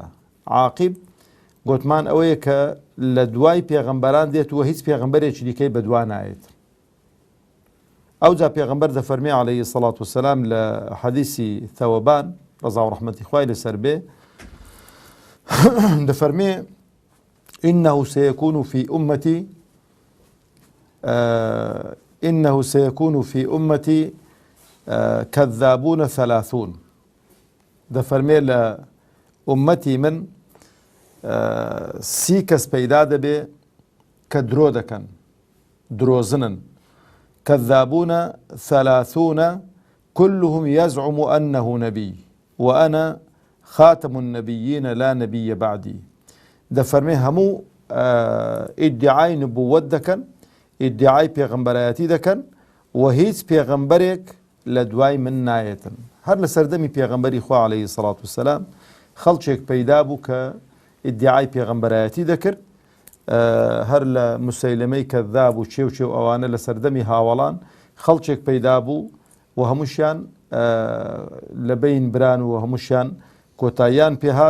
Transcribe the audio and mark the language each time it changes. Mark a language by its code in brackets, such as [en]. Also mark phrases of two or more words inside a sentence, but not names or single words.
[ckb] عاقب گوتمان ئەوەیە کە لە دوای پێغەمبەران دێت و هیچ پێغەمبەرێکی دیکەی بەدوا نایێت. ئەوجا پێغەمبەر دەفەرمێ [ar] عەلەیهی الصلاة والسلام [ckb] لە حەدیسی ثەوبان ڕەزا و ڕەحمەتی خوای لەسەر بێ، دەفەرمێ [ar] إنه سيكون في أمتي كذابون ثلاثون. [ckb] دەفەرمێ لە ئومەتی من سی کەس پەیدا دەبێ کە درۆ دەکەن، درۆزنن. [ar] كذابون ثلاثون كلهم يزعم أنه نبي وأنا خاتم النبيين لا نبي بعدي. [ckb] دەفەرمێ هەموو ئیدعای نبووەت دەکەن، ئیدعای پێغەمبەرایەتی دەکەن، و هیچ پێغەمبەرێک لە دوای من نایەتن. هەر لە سەردەمی پێغەمبەری خوا [ar] عەلەیهی الصلاة والسلام [ckb] خەڵکێک پەیدا بوو کە ئیدعای پێغەمبەرایەتی دەکرد، هەر لە موسەیلەمەی کەذاب و چێو ئەوانە لە سەردەمی هاوەڵان خەڵکێک پەیدا بوو، و هەمووشیان لە بین بران و هەمووشیان کۆتاییان پێهات.